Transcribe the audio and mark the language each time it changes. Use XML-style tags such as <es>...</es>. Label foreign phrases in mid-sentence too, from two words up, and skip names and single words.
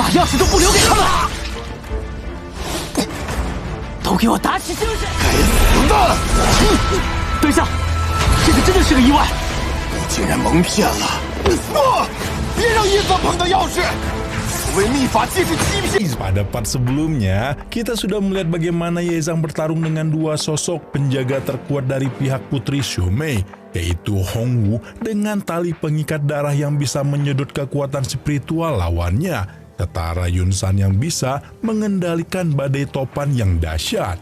<zh>士都不留给他们，都给我打起精神！混蛋！等一下，这个真的是个意外。你竟然蒙骗了！不，别让叶桑碰到钥匙。所谓秘法皆是欺骗。</zh> <id>Pada part sebelumnya, kita sudah melihat bagaimana Ye Zhang bertarung dengan dua sosok penjaga terkuat dari pihak Putri Xiaomei, yaitu Hongwu dengan tali pengikat darah yang bisa menyedot kekuatan spiritual lawannya, setara Yunsan yang bisa mengendalikan badai topan yang dahsyat.</id>